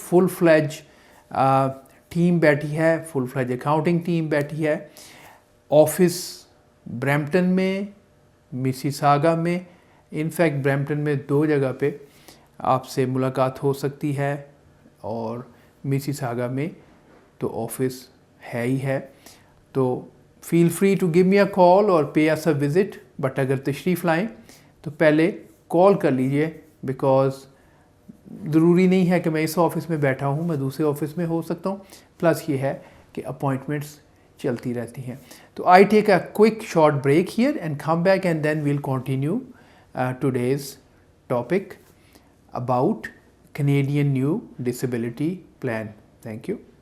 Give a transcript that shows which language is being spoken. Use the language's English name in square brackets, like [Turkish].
[Urdu] فل فلیج team بیٹھی ہے، فل فلیج accounting team بیٹھی ہے. آفس برمپٹن میں، میسیساگا میں. انفیکٹ برمپٹن میں 2 جگہ پہ آپ سے ملاقات ہو سکتی ہے اور میسیساگا میں تو آفس ہے ہی ہے. [English] تو feel free to give me a call اور pay us a visit. [Urdu] بٹ اگر تشریف لائیں تو پہلے کال کر لیجئے، بیکاز ضروری نہیں ہے کہ میں اس آفس میں بیٹھا ہوں، میں دوسرے آفس میں ہو سکتا ہوں. پلس یہ ہے کہ اپوائنٹمنٹس چلتی رہتی ہیں. [English] تو I take a quick short break here and come back and then we'll continue today's topic about Canadian new disability plan. Thank you.